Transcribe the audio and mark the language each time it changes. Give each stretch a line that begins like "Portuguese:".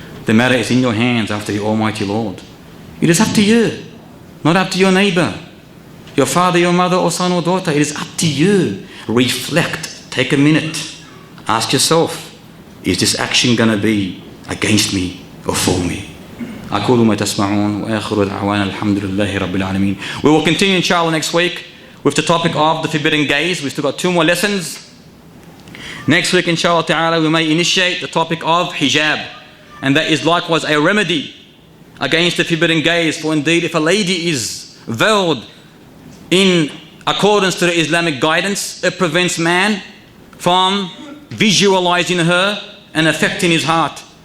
English: The matter is in your hands after the Almighty Lord. It is up to you, not up to your neighbor, your father, your mother, or son or daughter. It is up to you. Reflect. Take a minute. Ask yourself, is this action going to be against me or for me?
Arabic: أقول ما تسمعون وآخر دعوانا الحمد لله رب العالمين.
English: We will continue inshallah next week with the topic of the forbidden gaze. We've still got 2 more lessons. Next week inshallah ta'ala we may initiate the topic of hijab, and that is likewise a remedy against the forbidden gaze. For indeed if a lady is veiled in accordance to the Islamic guidance, it prevents man from visualizing her and affecting his heart.